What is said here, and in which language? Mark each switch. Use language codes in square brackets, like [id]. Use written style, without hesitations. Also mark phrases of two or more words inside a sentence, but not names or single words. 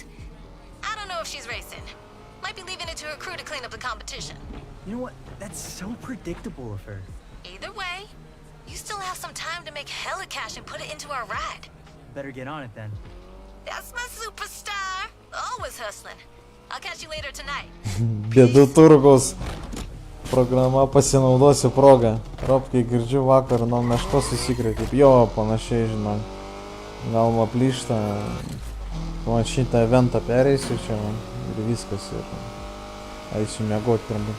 [en] I don't know if she's racing. Might be leaving it to her crew to clean up the competition. You know what? That's so predictable of her. Either way, you still have some time to make hella cash and put it into our ride. Better get on it then. That's my superstar. Always hustling. I'll catch you later tonight. [lt] Bėdų turgus. Programa pasinaudosiu progą. Ropkai girdžiu vakar nuo meškos susikrėtė. Jo, panašiai, žinau. Galva plyšta. Man šitą eventą pereisiu čia ir viskas. Ir eisiu miegot turbūt.